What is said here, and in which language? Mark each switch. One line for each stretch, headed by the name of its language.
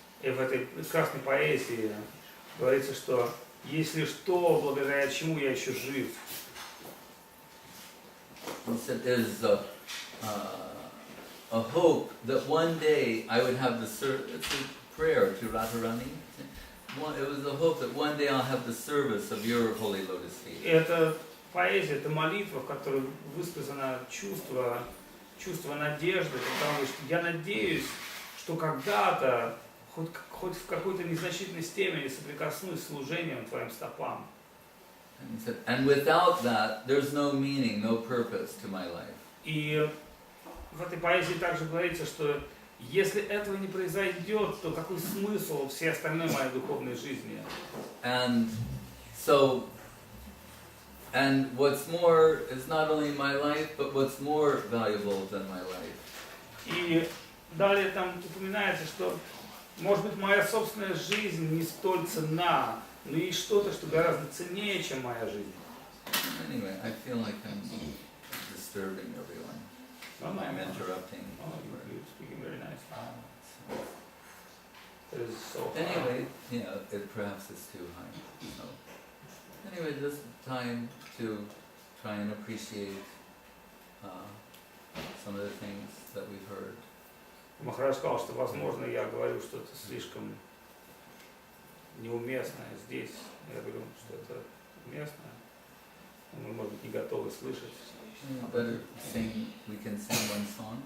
Russian: И в этой прекрасной поэзии говорится, что если что, благодаря чему я еще жив.
English: He said there's a hope that one day I would have the it's a prayer to Radharani. It was a hope that one day I'll have the service of your holy lotus feet.
Russian: И это поэзия, это молитва, в которой высказано чувство надежды, когда он говорит, что я надеюсь, что когда-то хоть в какой-то незначительной степени соприкоснусь с служением твоим стопам.
English: And without that, there's no meaning, no purpose to my life.
Russian: И в этой поэзии также говорится, что если этого не произойдет, то какой смысл всей остальной моей духовной жизни?
English: And so, and what's more is not only my life, but what's more valuable than my life.
Russian: И далее там упоминается, что, может быть, моя собственная жизнь не столь ценна, но есть что-то, что гораздо ценнее, чем моя жизнь.
English: Anyway, I feel like I'm disturbing everyone. I'm interrupting. Oh, you're speaking very nice. It is so high. Anyway, you know, it perhaps it's too high. So, anyway, this is time to try and appreciate some of the things that we've heard.
Russian: Махарадж сказал, что, возможно, я говорю что-то слишком неуместное здесь. Я говорю, что это уместно. Мы, может быть, не готовы слышать.
English: Better sing, we can sing one song.